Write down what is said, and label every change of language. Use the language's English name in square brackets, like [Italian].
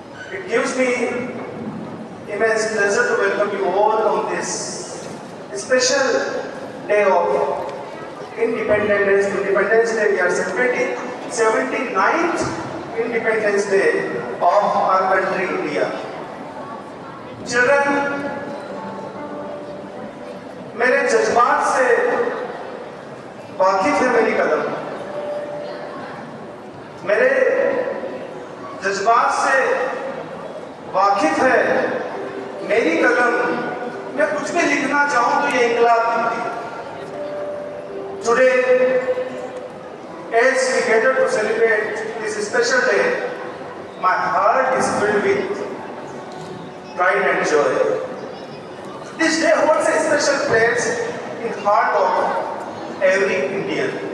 [English] It gives me immense pleasure to welcome you all on this special day of Independence Day. We are celebrating 79th Independence Day of our country, India. [Hindi] Children, मेरे जज्बात से वाकिफ है मेरी कलम, मेरे जज्बात से वाकिफ है मेरी कलम। मैं कुछ भी लिखना चाहूं तो ये इंकलाब लिखती है। [English] Today, as we gather to celebrate this special day, my heart is filled with pride and joy. This day holds a special place in the heart of every Indian.